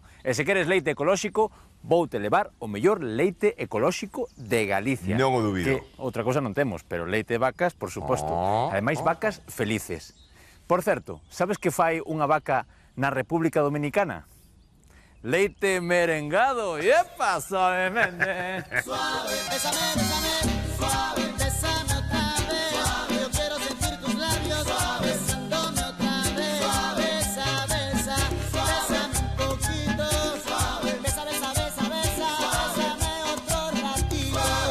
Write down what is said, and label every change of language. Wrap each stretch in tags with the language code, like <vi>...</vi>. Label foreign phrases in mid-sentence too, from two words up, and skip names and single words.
<gl>E se queres leite ecolóxico, voute levar o mellor leite ecolóxico de Galicia. Non o dubido. Que outra cosa non temos, pero leite de vacas, por suposto. Ademais, vacas felices. Por certo, sabes que fai unha vaca na República Dominicana? Leite merengado. E epa, suavemente.</gl> <es>Suave, bésame, bésame, suave, bésame otra vez. Suave, yo quiero sentir tus labios, suave, besándome otra vez. Suave, besa, besa, bésame un poquito. Suave, besa, besa, besa, besa, bésame otro ratito.</es>